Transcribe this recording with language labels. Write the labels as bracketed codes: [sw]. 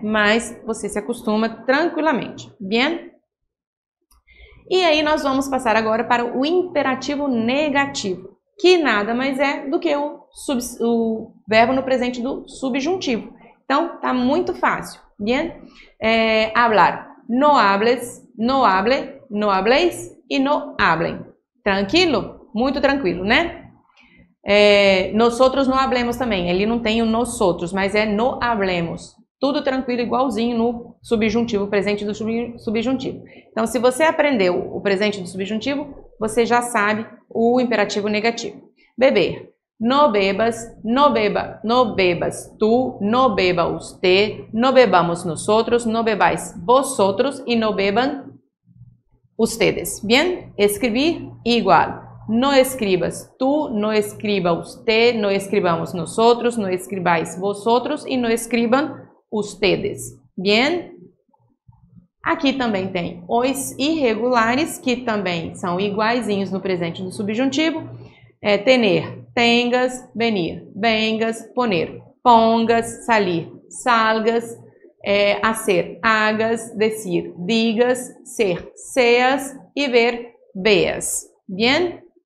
[pt] Mas você se acostuma tranquilamente. Bien? E aí nós vamos passar agora para o imperativo negativo, que nada mais é do que o verbo no presente do subjuntivo. Então, tá muito fácil. Bien? Hablar. [es] No hables, no hable, no habléis e no hablen. [pt] Tranquilo? Muito tranquilo, né? [es] Nosotros no hablemos [pt] também. Ele não tem o nosotros, mas é [es] no hablemos. [pt] Tudo tranquilo, igualzinho no subjuntivo, presente do subjuntivo. Então, se você aprendeu o presente do subjuntivo, você já sabe o imperativo negativo. [es] Beber. No bebas, no bebas tú, no beba usted, no bebamos nosotros, no bebáis vosotros y no beban ustedes. Bien, escribir igual. No escribas tú, no escriba usted, no escribamos nosotros, no escribáis vosotros y no escriban ustedes. Bien. [pt] Aqui também tem os irregulares, que também são iguaizinhos no presente do subjuntivo. [es] Tener, tengas, venir, vengas, poner, pongas, salir, salgas, hacer, hagas, decir, digas, ser, seas e ver, veas. Bien?